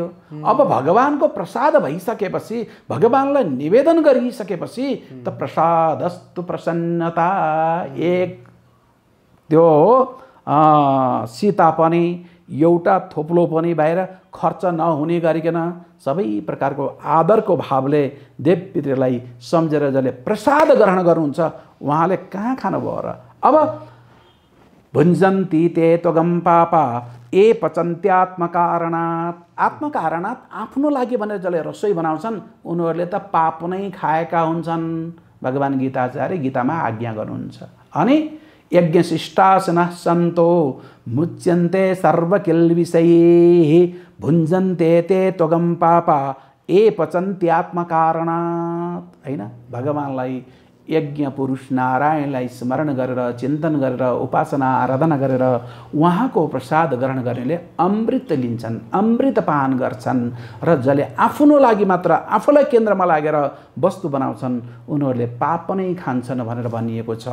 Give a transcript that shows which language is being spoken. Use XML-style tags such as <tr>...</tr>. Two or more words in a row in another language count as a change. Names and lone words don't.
<ne>अब भगवानको प्रसाद भइसकेपछि, भगवानलाई निवेदन गरिसकेपछि त</ne> <sa>प्रसादस्तु प्रसन्नता,</sa> <ne>एक त्यो सीता पनि एउटा थोप्लो पनि बाहिर खर्च नहुने गरिकन सबै प्रकारको आदरको भावले देवपितृलाई सम्झेर जसले प्रसाद ग्रहण गर्नुहुन्छ उहाँले कहाँ खानुभयो र। अब</ne> <sa>भुञ्जन्ति ते त्वगम पापा ए पचन्त्यात्मकारणात्,</sa> <ne>आत्मकारणात् आफ्नो लागि भनेर जसले रसोई बनाउँछन् उनीहरूले त पाप नै खाएका हुन्छन्। भगवान गीताचार्य गीतामा आज्ञा गर्नुहुन्छ।</ne> <sa>अनि यज्ञशिष्टासनः सन्तो मुच्यन्ते सर्वकिल्बिषैः भुञ्जन्ते ते त्वगम पापा ए पचन्त्यात्मकारणात्।</sa> <ne>हैन, भगवानलाई यज्ञ पुरुष नारायणलाई स्मरण गरेर, चिन्तन गरेर, उपासना आराधना गरेर उहाँको प्रसाद ग्रहण गर्नेले अमृत लिन्छन्, अमृत पान गर्छन्। र जसले आफ्नो लागि मात्र, आफूलाई केन्द्रमा लागेर वस्तु बनाउँछन् उनीहरूले पाप नै खान्छन् भनेर भनिएको छ।</ne>